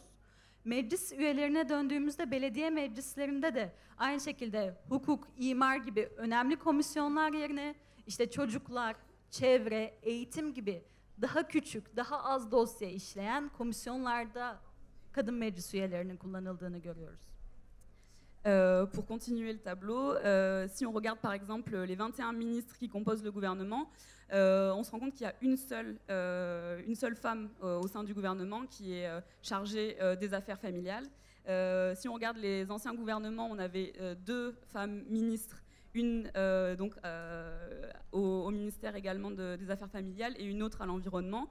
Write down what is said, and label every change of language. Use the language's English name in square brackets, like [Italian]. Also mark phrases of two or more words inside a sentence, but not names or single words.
[Turkish] Meclis üyelerine döndüğümüzde belediye meclislerinde de aynı şekilde hukuk, imar gibi önemli komisyonlar yerine işte çocuklar, çevre, eğitim gibi daha küçük, daha az dosya işleyen komisyonlarda kadın meclis üyelerinin kullanıldığını görüyoruz. [French] Pour continuer le tableau, si on regarde par exemple les 21 ministres qui composent le gouvernement, on se rend compte qu'il y a une seule femme au sein du gouvernement qui est chargée des affaires familiales. Si on regarde les anciens gouvernements, on avait 2 femmes ministres, une au ministère également des Affaires familiales et une autre à l'environnement.